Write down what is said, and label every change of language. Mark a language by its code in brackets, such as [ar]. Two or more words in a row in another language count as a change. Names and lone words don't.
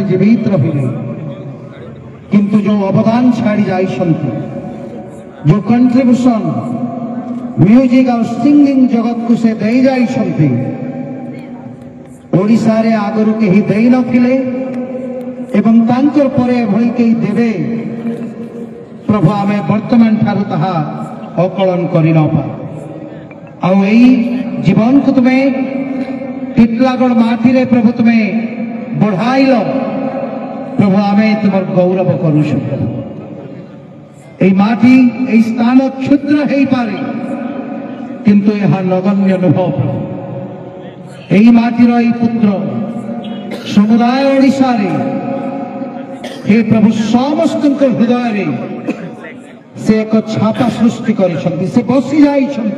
[or] ଜୀବିତ ରହିଲେ, କିନ୍ତୁ ଯେଉଁ ଅବଦାନ ଛାଡ଼ି ଯାଇଛନ୍ତି, ଯେଉଁ କଣ୍ଟ୍ରିବ୍ୟୁସନ ମ୍ୟୁଜିକ୍ ଆଉ ସିଙ୍ଗିଂ ଜଗତକୁ ସେ ଦେଇ ଯାଇଛନ୍ତି, ଓଡ଼ିଶାରେ ଆଗରୁ କେହି ଦେଇନଥିଲେ ଏବଂ ତାଙ୍କର ପରେ ଏଭଳି କେହି ଦେବେ ପ୍ରଭୁ ଆମେ ବର୍ତ୍ତମାନ ଠାରୁ ତାହା ଅକଳନ କରିନପାରୁ। ଆଉ ଏଇ ଜୀବନକୁ ତୁମେ ଟିଟଲାଗଡ଼ ମାଟିରେ ପ୍ରଭୁ ତୁମେ ବଢ଼ାଇଲ। ପ୍ରଭୁ ଆମେ ତୁମର ଗୌରବ କରୁଛୁ। ଏଇ ମାଟି ଏଇ ସ୍ଥାନ କ୍ଷୁଦ୍ର ହେଇପାରେ କିନ୍ତୁ ଏହା ନଗଣ୍ୟ ନୁହଁ। এই ମାଟିର এই ପୁତ୍ର ସମୁଦାୟ ଓଡ଼ିଶାରେ हे ପ୍ରଭୁ ସମସ୍ତଙ୍କ ହୃଦୟରେ ସେ ଏକ ଛାପା ସୃଷ୍ଟି କରିଛନ୍ତି, ସେ ବସି ଯାଇଛନ୍ତି।